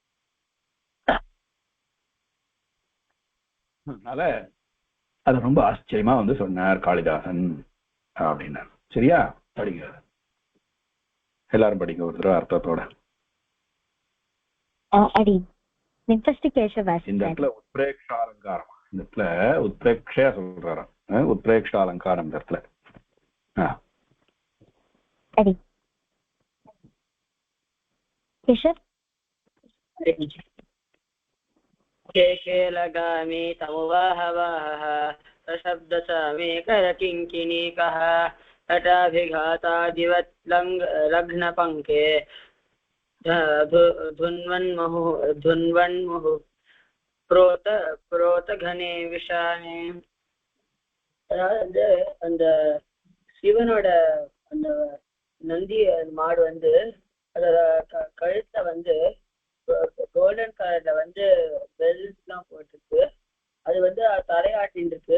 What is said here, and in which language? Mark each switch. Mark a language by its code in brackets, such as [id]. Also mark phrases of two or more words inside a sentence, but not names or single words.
[ta] அதனால அது ரொம்ப ஆச்சரியமா வந்து சொன்னார் காளிதாசன் அப்படின்னார். சரியா? படிக்க எல்லாரும் படிக்க ஒரு தடவை அர்த்தத்தோட. இந்த இடத்துல உத்பிரேக்ஷ அலங்காரம், இந்த இடத்துல உத்பிரேக்ஷா சொல்றாராம். உத்பிரேக்ஷ அலங்காரம் இந்த இடத்துல. [sa] लगामि तमुवाहवाहः सशब्दचामे करकिङ्किणीकः तटाभिघातादिवत् लग्नपङ्के धुन्वन्मुहुः प्रोतघने விஷானே. [ta] அதாவது அந்த சிவனோட அந்த நந்தி மாடு வந்து அதோட கழுத்தை வந்து [en] golden colorல [ta] வந்து பெல்ட் எல்லாம் போட்டிருக்கு. அது வந்து தலையாட்டின்னு இருக்கு.